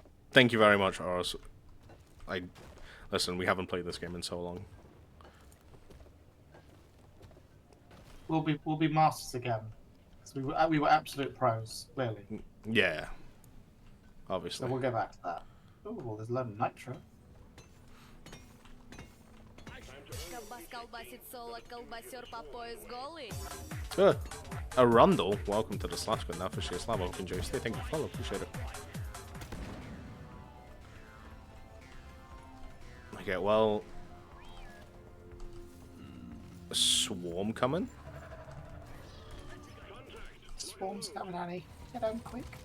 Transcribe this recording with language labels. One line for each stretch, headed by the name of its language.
English: Thank you very much, Horus. Listen, we haven't played this game in so long. We'll be masters again. So we were absolute pros, clearly. Yeah. So Obviously. we'll go back to that. Oh, well, there's a lot of nitro.
Russian: Колбас колбасит соло, колбасер по пояс голый.
English: Arundel, welcome to the Slash Squad now for sheer Slava. Hope you enjoy your stay. Thank you for follow. Appreciate it. Okay, well... A swarm coming? Swarm's coming, Annie. Get home quick.